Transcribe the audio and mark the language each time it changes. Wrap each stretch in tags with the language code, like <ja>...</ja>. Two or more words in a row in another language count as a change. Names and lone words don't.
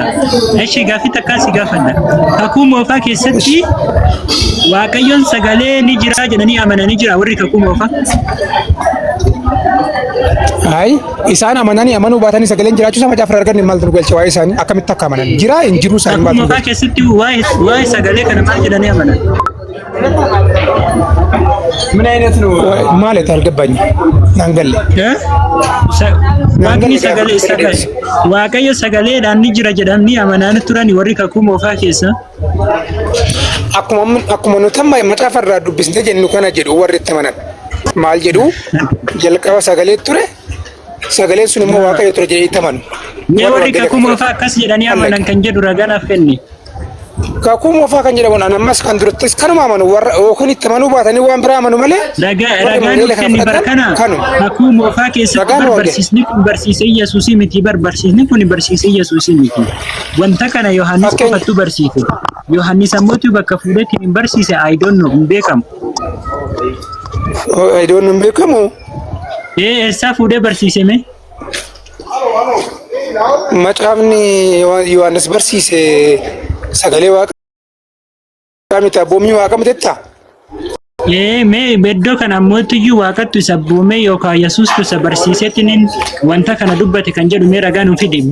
<om>Eshi gaafii takkaa si gaafadha. Kakuu moofaa keessatti waaqayyoon sagalee ni jira jedhanii amananii jira warri kakuu moofaa. Hai, isaan amananii amanuu baatanii sagaleen jiraachuu isaa macaafa arganne maal tu galche waa'ee isaanii akkamitti akka amanan jira hin jiru isaan maal tu galche. Keessatti waa'ee sagalee kana maal jedhanii amanan?</om> <am>ምን አይነት ነው ማለት አልገባኝም። ናንገለ</am> <om>waaqayyo sagaleedhaan ni jira jedhamni amanaan turan warri kakuu moofaa keessa. Akkuma nuti amma macaafa irraa dubbisnee jennu kana jedhu warri itti amanan maal jedhu jalqaba sagalee ture sagaleen sun immoo waaqayyo ture jedhee itti amanu. Warri kakuu moofaa akkas jedhanii amanan kan jedhu raganaaf kenni. Kakuu moofaa kan jedhamu ammas kan durattis kanuma amanu warra yookaan itti amanuu baatanii waan biraa amanu malee. Ragaan kenni barkana kakuu moofaa keessatti barsiisni kun barsiisee Yesuusii miti barsiisni kun barsiisee Yesuusii miti. Wanta kana Yohaannis qofattu barsiise. Yohaannis ammoo bakka fuudhetti hin barsiise</om> <en>I don't know</en> <om>hin beekamu.</om> <en>I don't know</en> <om>hin beekamu. Eessaa fuudhee barsiise mee? Macaafni Yohaannis barsiise. Sagalee waaqa miti abboomii waaqa mitetta. Mee iddoo kana ammootiyyuu waaqattu isa abboomee yookaan Yesuustu isa barsiiseetiin wanta kana dubbate kan jedhu mee ragaa nuuf fidi.</om>